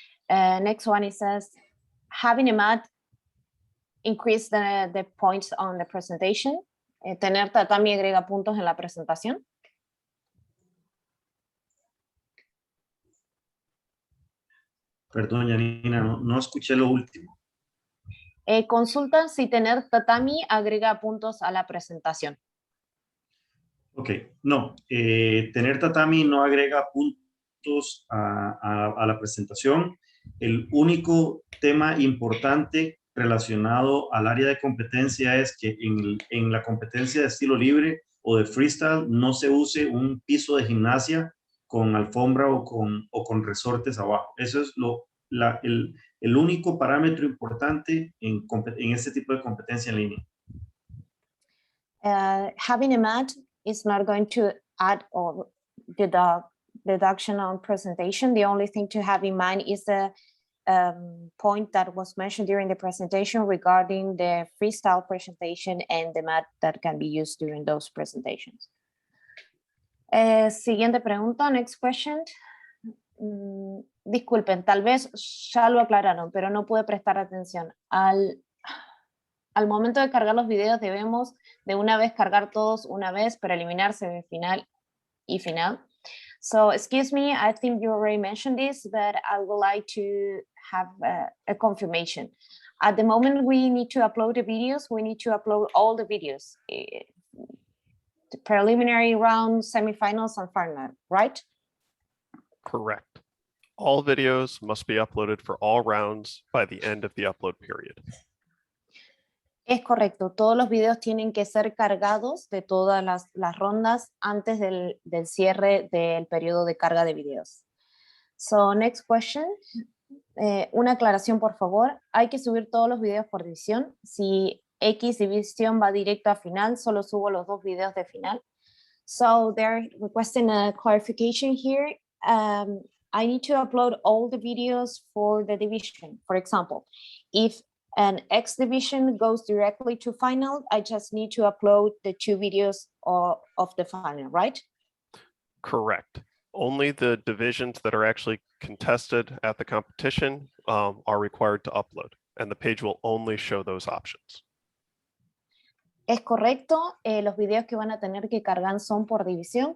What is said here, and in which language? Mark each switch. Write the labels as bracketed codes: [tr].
[en] Next one, it says, having a mat increase the points on the presentation. [es] Tener tatami agrega puntos en la presentación. Perdón, Janina, no escuché lo último. Consultan si tener tatami agrega puntos a la presentación. Ok, no, tener tatami no agrega puntos a la presentación. El único tema importante relacionado al área de competencia es que en la competencia de estilo libre o de freestyle no se use un piso de gimnasia con alfombra o con resortes abajo. Eso es el único parámetro importante en este tipo de competencia en línea. [en] Having a mat is not going to add or deduction on presentation. The only thing to have in mind is the point that was mentioned during the presentation regarding the freestyle presentation and the mat that can be used during those presentations. [es] Siguiente pregunta, [en] next question. [es] Disculpen, tal vez ya lo aclararon, pero no pude prestar atención. Al momento de cargar los videos debemos de una vez cargar todos una vez para eliminar semifinal y final. [en] So excuse me, I think you already mentioned this, but I would like to have a confirmation. At the moment we need to upload the videos, we need to upload all the videos. The preliminary round, semifinals, and final, right? Correct. All videos must be uploaded for all rounds by the end of the upload period. [es] Es correcto, todos los videos tienen que ser cargados de todas las rondas antes del cierre del periodo de carga de videos. [en] So, next question. [es] Una aclaración, por favor. Hay que subir todos los videos por división. Si X división va directo a final, solo subo los 2 videos de final. [en] So, they're requesting a clarification here. I need to upload all the videos for the division. For example, if an X division goes directly to final, I just need to upload the 2 videos of the final, right? Correct. Only the divisions that are actually contested at the competition are required to upload, and the page will only show those options. [es] Es correcto, los videos que van a tener que cargar son por división.